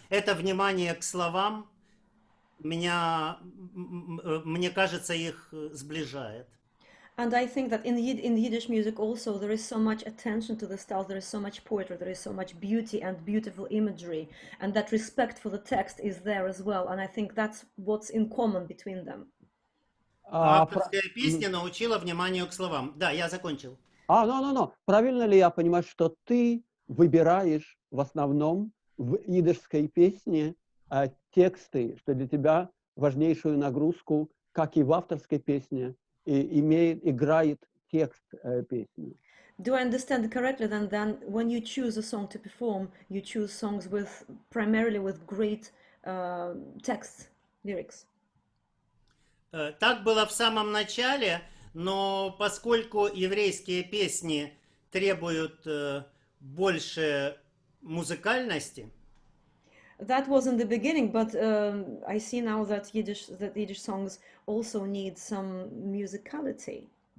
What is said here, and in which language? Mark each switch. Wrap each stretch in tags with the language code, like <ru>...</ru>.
<ru>Это внимание к словам, мне кажется, их сближает.</ru> <en>And I think that in Yiddish music also there is so much attention to the styles, there is so much poetry, there is so much beauty and beautiful imagery, and that respect for the text is there as well. And I think that's what's in common between them.</en> <ru>Авторская песня научила вниманию к словам. Да, я закончил. Правильно ли я понимаю, что ты выбираешь в основном в идышской песне тексты, что для тебя важнейшую нагрузку, как и в авторской песне, играет текст песни?</ru> <en>Do I understand correctly then when you choose a song to perform, you choose songs primarily with great text, lyrics?</en> <ru>Так было в самом начале, но поскольку еврейские песни требуют больше музыкальности,</ru> <en>That was in the beginning, but I see now that Yiddish songs also need some musicality.</en>